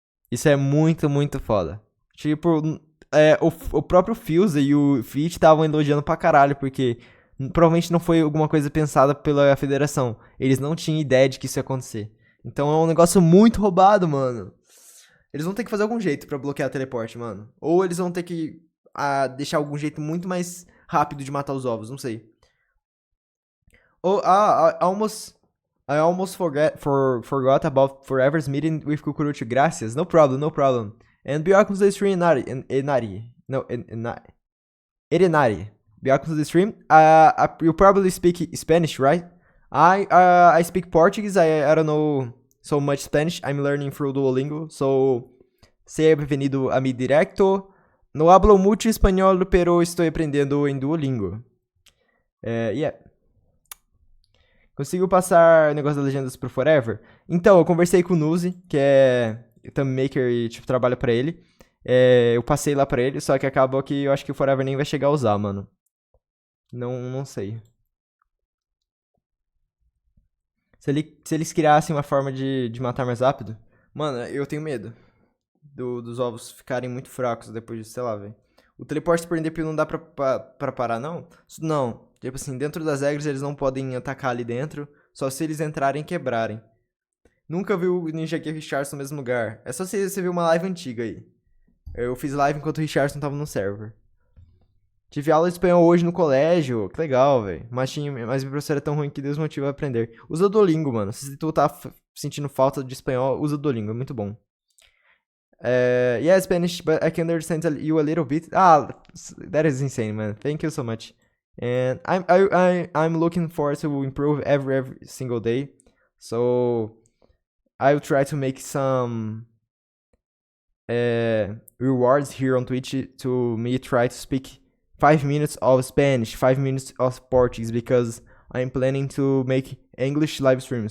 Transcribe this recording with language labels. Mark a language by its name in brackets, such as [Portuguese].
[Portuguese] Isso é muito, muito foda. Tipo, o próprio Fuse e o Fit estavam elogiando pra caralho, porque provavelmente não foi alguma coisa pensada pela federação. Eles não tinham ideia de que isso ia acontecer. Então é um negócio muito roubado, mano. Eles vão ter que fazer algum jeito pra bloquear o teleporte, mano. Ou eles vão ter que deixar algum jeito muito mais rápido de matar os ovos, não sei. [English] I almost forgot about Forever's meeting with Cucurucho. [Spanish] Gracias. [English] No problem, no problem. And welcome to the stream, Enari. No, Erenari. Welcome to the stream. You probably speak Spanish, right? I speak Portuguese. I don't know so much Spanish. I'm learning through Duolingo. [Portuguese] So, seja bem-vindo [Spanish] a mi directo. No hablo mucho español, pero estoy aprendiendo en Duolingo. [Portuguese] Yeah. Consigo passar o negócio das legendas pro Forever? Então, eu conversei com o Nuzi, que é thumb maker e, tipo, trabalha pra ele. Eu passei lá pra ele, só que acabou que eu acho que o Forever nem vai chegar a usar, mano. Não sei. Se eles criassem uma forma de matar mais rápido... Mano, eu tenho medo dos ovos ficarem muito fracos depois de, sei lá, velho. O teleporte por NDP não dá pra parar, não? Não. Tipo assim, dentro das regras eles não podem atacar ali dentro, só se eles entrarem e quebrarem. Nunca vi o Ninja Gear e o Richardson no mesmo lugar. É só você ver uma live antiga aí. Eu fiz live enquanto o Richardson tava no server. Tive aula de espanhol hoje no colégio. Que legal, velho. Mas minha professora é tão ruim que Deus motiva a aprender. Usa o Duolingo, mano. Se tu tá sentindo falta de espanhol, usa o Duolingo. É muito bom. [English] Yeah, Spanish, but I can understand you a little bit. That is insane, man. Thank you so much. And I'm looking forward to improve every single day. So I'll try to make some rewards here on Twitch to me try to speak 5 minutes of Spanish, 5 minutes of Portuguese, because I'm planning to make English live stream.